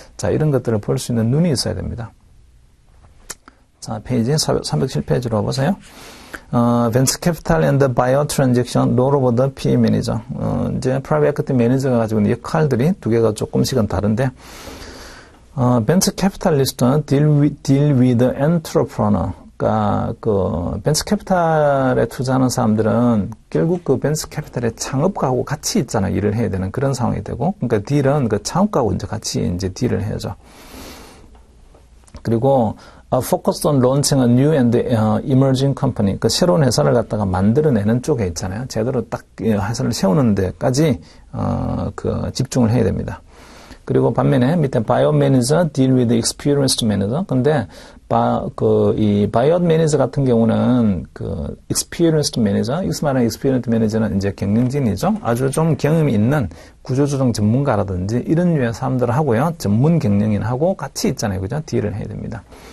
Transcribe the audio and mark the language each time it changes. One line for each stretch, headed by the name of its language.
Korean: 자, 이런 것들을 볼 수 있는 눈이 있어야 됩니다. 자, 페이지 307페이지로 보세요.
English: venture capital and the buyout transaction role of the PE manager.
Korean: 이제 private equity manager가 가지고 있는 역할들이 두 개가 조금씩은 다른데, venture capitalist는
English: deal with the entrepreneur.
Korean: 그러니까 그 벤처 캐피탈에 투자하는 사람들은 결국 그 벤처 캐피탈의 창업가하고 같이 있잖아요. 일을 해야 되는 그런 상황이 되고, 그러니까 딜은 그 창업가하고 이제 같이 이제 딜을 해야죠. 그리고
English: focused on launching a new and emerging company.
Korean: 그 새로운 회사를 갖다가 만들어내는 쪽에 있잖아요. 제대로 딱 회사를 세우는 데까지 그 집중을 해야 됩니다. 그리고 반면에 밑에
English: buyout manager deal with experienced manager.
Korean: 근데 이 buyout manager 같은 경우는 그 experienced manager, 여기서 말하는 experienced manager는 이제 경영진이죠. 아주 좀 경험이 있는 구조조정 전문가라든지 이런 류의 사람들 하고요. 전문 경영인하고 같이 있잖아요. 그죠? 딜을 해야 됩니다.